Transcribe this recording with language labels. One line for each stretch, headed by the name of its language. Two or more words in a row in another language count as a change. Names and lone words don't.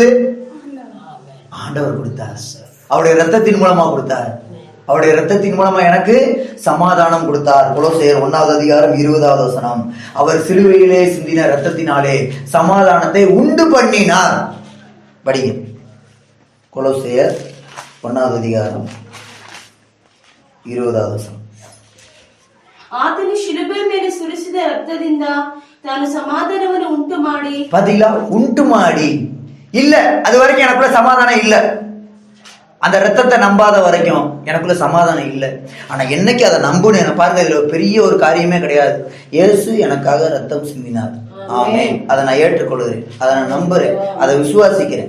Tamil: ஆண்டவர் கொடுத்தார், அவருடைய ரத்தத்தின் மூலமா கொடுத்தார். அவருடைய ரத்தத்தின் மூலமா எனக்கு சமாதானம் கொடுத்தார். கொலோசையர் 1:20 அவர் சிலுவையிலே சிந்தின ரத்தத்தினாலே சமாதானத்தை உண்டு பண்ணினார். படிங்க, கொலோசையர் 1:20.
Kannada: ಆತನು ಶಿಲುಬೆ ಮೇಲೆ ಸುರಿಸಿದ ರಕ್ತದಿಂದ ತಾನು ಸಮಾಧಾನವನ್ನು ಉಂಟು ಮಾಡಿ.
Tamil: பாத்தீங்களா? உண்டு மாடி இல்ல, அது வரைக்கும் எனக்குள்ள சமாதானம் இல்ல. அந்த ரத்தத்தை நம்பாத வரைக்கும் எனக்குள்ள சமாதானம் இல்லை. ஆனா என்னைக்கு அதை நம்புனேன் பாருங்க, இதுல பெரிய ஒரு காரியமே கிடையாது. இயேசு எனக்காக ரத்தம் சிந்தினார். ஆமென். அதை நான் ஏற்றுக்கொள்கிறேன், அதை நான் நம்புறேன், அதை விசுவாசிக்கிறேன்.